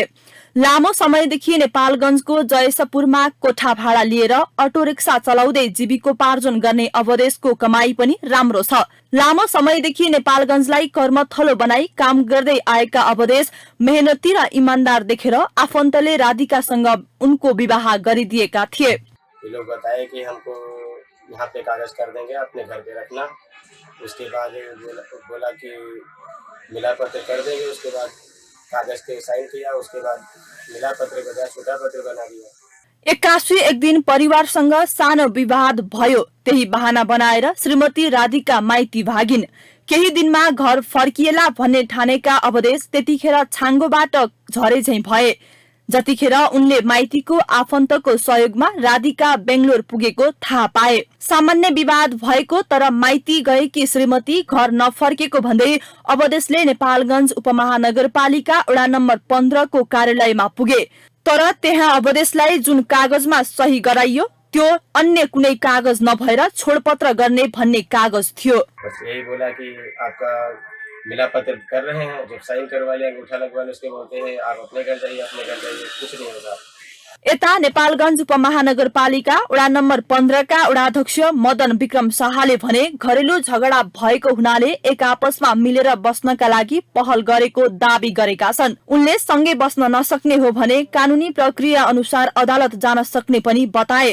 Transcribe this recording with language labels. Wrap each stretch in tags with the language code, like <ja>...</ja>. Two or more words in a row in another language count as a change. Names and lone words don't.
<ne>लामो समयदेखि नेपालगञ्जको जयसपुरमा कोठा भाडा लिएर अटो रिक्सा चलाउँदै जीविकोपार्जन गर्ने अवधेशको कमाई पनि राम्रो छ। लामो समयदेखि नेपालगञ्जलाई कर्मथलो बनाई काम गर्दै आएका अवधेश मेहनती र इमानदार देखेर आफन्तले राधिकासँग उनको विवाह गरिदिएका थिए।</ne> <hi>ये लोग बताए कि हमको यहाँ पे कागज कर देंगे, अपने घर पे रखना। उसके बाद बोला कि मिला पत्र कर देंगे। उसके बाद कागज पे साइन किया। उसके बाद मिला पत्र बना, छुटा पत्र बना दिया।</hi> <ne>81 एक दिन परिवारसँग सानो विवाद भयो। त्यही बहाना बनाएर श्रीमती राधिका माइती भागिन्। केही दिनमा घर फर्किएला भन्ने ठानेका अवधेश त्यतिखेर छाङ्गोबाट झरे झैं भए। जतिखेर उनले माइतीको आफन्तको सहयोगमा राधिका बेंगलोर पुगेको थाहा पाए। सामान्य विवाद भएको तर माइती गएकी श्रीमती घर नफर्केको भन्दै अवधेशले नेपालगञ्ज उपमहानगरपालिका वडा नम्बर 15 को कार्यालयमा पुगे। तर त्यहाँ अवधेशलाई जुन कागजमा सही गराइयो त्यो अन्य कुनै कागज नभएर छोडपत्र गर्ने भन्ने कागज थियो।</ne> <hi>यही बोला कि आपका मिला पत्र कर रहे हैं, जब साइन करवा लिया अंगूठा लगवा ले उसके बोलते हैं आप अपने घर जाइए, कुछ नहीं होगा।</hi> <ne>यता नेपालगञ्ज उपमहानगरपालिका वडा नम्बर 15 का वडाध्यक्ष मदन विक्रम शाहले भने घरेलु झगडा भएको हुनाले एक आपसमा मिलेर बस्नका लागि पहल गरेको दाबी गरेका छन्। उनले सँगै बस्न नसक्ने हो भने कानूनी प्रक्रिया अनुसार अदालत जान सक्ने पनि बताए।</ne>